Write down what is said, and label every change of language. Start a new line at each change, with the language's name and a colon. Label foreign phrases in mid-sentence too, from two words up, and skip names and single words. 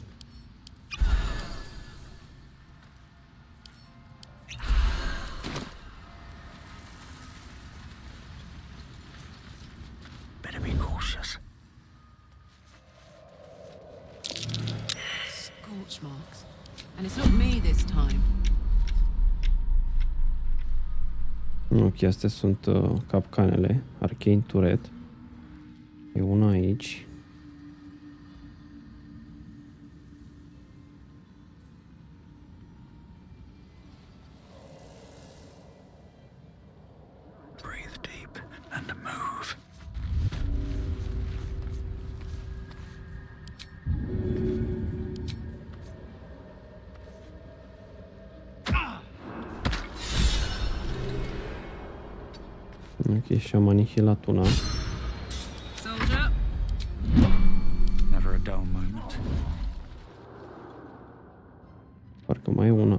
English: Better be cautious. Scorch marks. And it's not me this time.
Romanian: Ok, astea sunt capcanele. Arcane Tower. E una aici.
English: Breathe deep and move.
Romanian: Ok, și am anihilat una.
English: Soldier. Never a dull moment.
Romanian: Parcă mai e una.